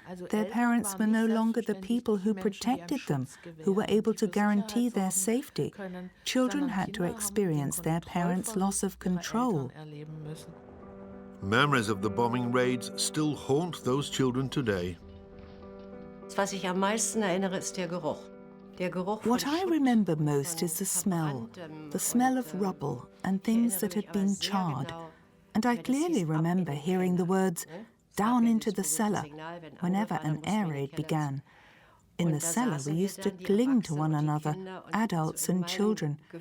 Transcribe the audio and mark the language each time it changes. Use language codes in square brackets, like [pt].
[en] Their parents were no longer the people who protected them, who were able to guarantee their safety. Children had to experience their parents' loss of control. Memories of the bombing raids still haunt those children today. [de] Was ich am meisten erinnere, ist der Geruch. [en] What I remember most is the smell of rubble and things that had been charred. And I clearly remember hearing the words, "down into the cellar," whenever an air raid began. In the cellar, we used to cling to one another, adults and children.